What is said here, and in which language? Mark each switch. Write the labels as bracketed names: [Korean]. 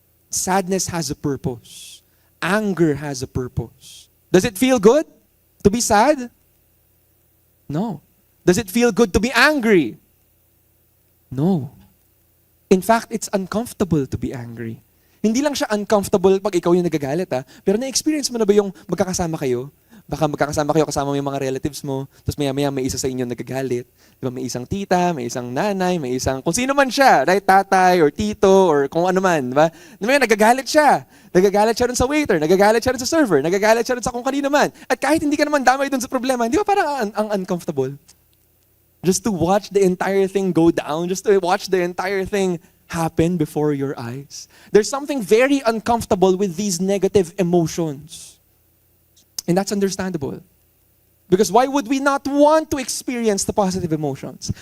[English] Sadness has a purpose. Anger has a purpose. Does it feel good to be sad? No. Does it feel good to be angry? No. In fact, it's uncomfortable to be angry. [Filipino] Hindi lang siya uncomfortable pag ikaw yung nagagalit, pero na-experience mo na ba yung magkakasama kayo? Baka magkakasama kayo kasama mo yung mga relatives mo, tapos maya-maya may isa sa inyo nagagalit. Diba? May isang tita, may isang nanay, may isang kung sino man siya, right? Tatay or tito or kung ano man. Diba? May nagagalit siya. Nagagalit siya rin sa waiter, nagagalit siya rin sa server, nagagalit siya rin sa kung kanino man. At kahit hindi ka naman damay dun sa problema, hindi ba parang ang uncomfortable? [English] Just to watch the entire thing go down, just to watch the entire thing happen before your eyes. There's something very uncomfortable with these negative emotions. And that's understandable. Because why would we not want to experience the positive emotions?